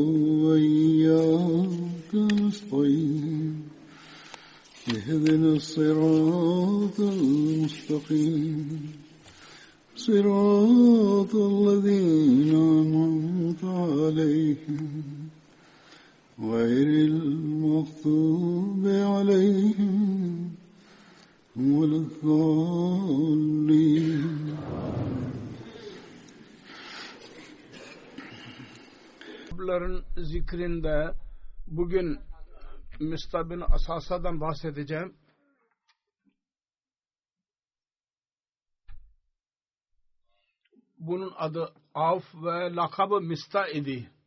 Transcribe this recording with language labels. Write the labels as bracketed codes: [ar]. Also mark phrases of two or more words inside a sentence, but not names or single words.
[ar] وإياك نستعين اهدنا الصراط المستقيم صراط الذين أنعمت عليهم غير المغضوب عليهم ولا الضالين. [tr] Bunların zikrinde bugün Mista bin Asasa'dan bahsedeceğim. Bunun adı Avf ve lakabı Mista idi.